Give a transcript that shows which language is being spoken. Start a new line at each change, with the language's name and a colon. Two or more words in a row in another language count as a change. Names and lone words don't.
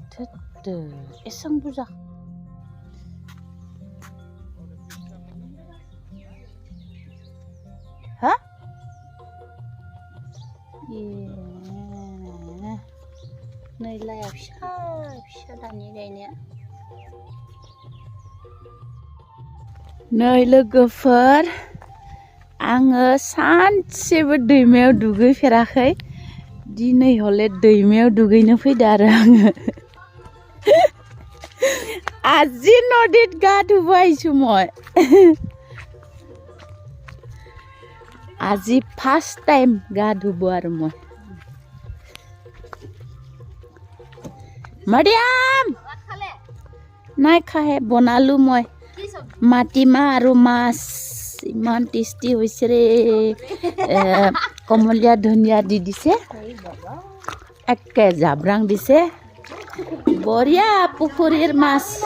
Bodo: थोदो एसां बुरजा हा ए नै लाया फिसा फिसा दानि गायनाया नै लोगोफोर आङो सानसेबो दैमायाव दुगैफेराखै दिनै हले दैमायाव दुगैनो फैदो आरो आङो
Assamese: আজি নদীত গা ধুব আহিছোঁ মই আজি
English: first time
Assamese: গা ধুব আৰু মই মাৰিয়াম নাই খাহে বনালো মই মাটিমাহ আৰু মাছ ইমান টেষ্টি হৈছে ৰে কমলীয়া ধনিয়া দি দিছে একে জাব্ৰাং দিছে বঢ়িয়া পুখুৰীৰ মাছ